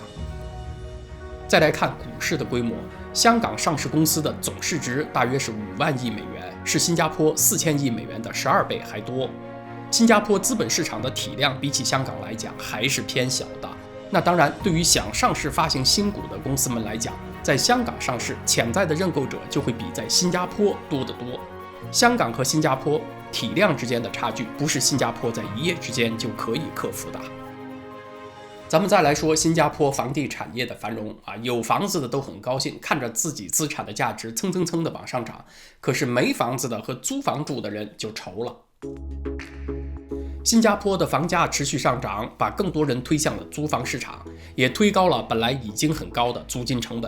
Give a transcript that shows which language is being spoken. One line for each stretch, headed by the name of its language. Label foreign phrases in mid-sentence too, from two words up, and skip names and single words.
Chinese: 再來看股市的規模，香港上市公司的總市值大約是5萬億美元，是新加坡4000億美元的12倍還多。新加坡資本市場的體量比起香港來講還是偏小的。那當然，对於想上市發行新股的公司們來講，在香港上市潛在的認購者就會比在新加坡多得多。香港和新加坡體量之間的差距，不是新加坡在一夜之間就可以克服的。咱們再來說新加坡房地產業的繁榮啊，有房子的都很高興，看着自己資產的價值蹭蹭蹭的往上漲，可是沒房子的和租房住的人就愁了。新加坡的房價持續上漲，把更多人推向了租房市場，也推高了本來已經很高的租金成本。